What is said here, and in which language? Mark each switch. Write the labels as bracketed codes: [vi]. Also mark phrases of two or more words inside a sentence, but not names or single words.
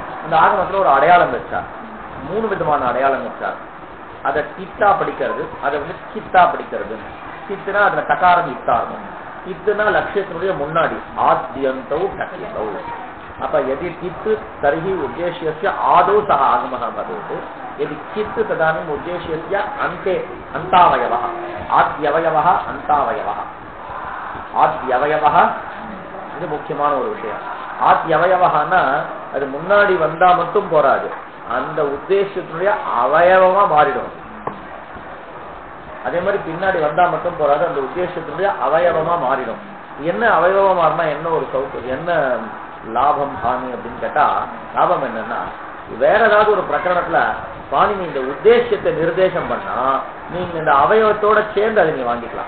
[ta] அந்த ஆகமத்துல ஒரு அடையாளம் வச்சார், 3 விதமான அடையாளம் வச்சார். அதை தித்தா படிக்கிறது, அதை கித்தா படிக்கிறது. கித்துனா அதுல டகாரம் இத்தா இருக்கும். கித்துனா லட்சியத்தினுடைய முன்னாடி, [sa] आद्यन्तौ टकितौ. அப்ப यदि कित् तर्हि उद्देश्यस्य आदौ सः आगमः भवेत्. यदि चित्त तदानीम उद्देश्यस्य अन्ते अन्तावयवः, आद्यवयवः अन्तावयवः. [ta] आद्यवयवः இது முக்கியமான ஒரு விஷயம். ஆத்யவயவஹான்னா அது முன்னாடி வந்தா மட்டும் போராது, அந்த உத்தேசத்தினுடைய அவயவமா மாறிடும். அதே மாதிரி பின்னாடி வந்தா மட்டும் போராது, அந்த உத்தேசத்தினுடைய அவயவமா மாறிடும். என்ன அவயவமா மாறினா என்ன ஒரு சௌகரியம், என்ன லாபம் ஹானி அப்படின்னு கேட்டா, லாபம் என்னன்னா, வேற ஏதாவது ஒரு பிரகரணத்துல பாணினி இந்த உத்தேசத்தை நிர்தேசம் பண்ணா நீங்க இந்த அவயவத்தோட சேர்ந்து அதை நீ வாங்கிக்கலாம்.